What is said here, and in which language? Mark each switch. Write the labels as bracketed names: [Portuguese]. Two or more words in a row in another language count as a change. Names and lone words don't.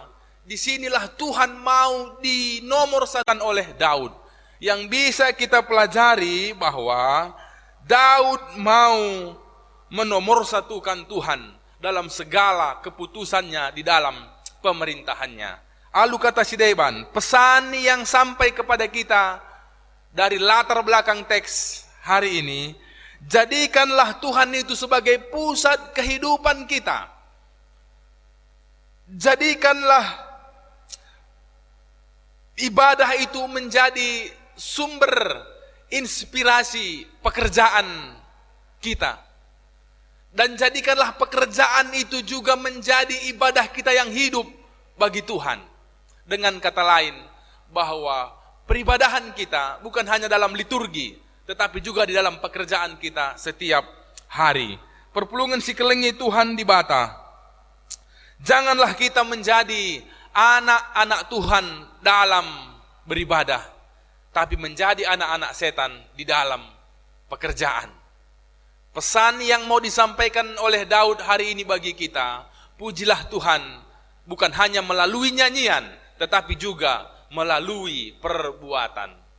[Indonesian] Disinilah Tuhan mau dinomorsatukan oleh Daud. Yang bisa kita pelajari bahwa Daud mau menomorsatukan Tuhan dalam segala keputusannya di dalam pemerintahannya. [Batak Karo] Alu kata Sideban, [Indonesian] pesan yang sampai kepada kita dari latar belakang teks hari ini, jadikanlah Tuhan itu sebagai pusat kehidupan kita. Jadikanlah ibadah itu menjadi sumber inspirasi pekerjaan kita. Dan jadikanlah pekerjaan itu juga menjadi ibadah kita yang hidup bagi Tuhan. Dengan kata lain, bahwa peribadahan kita bukan hanya dalam liturgi, tetapi juga di dalam pekerjaan kita setiap hari. [Batak Karo] Perpulungan si kelengi Tuhan di Bata, [Indonesian] janganlah kita menjadi anak-anak Tuhan dalam beribadah, tapi menjadi anak-anak setan di dalam pekerjaan. Pesan yang mau disampaikan oleh Daud hari ini bagi kita, pujilah Tuhan bukan hanya melalui nyanyian, tetapi juga melalui perbuatan.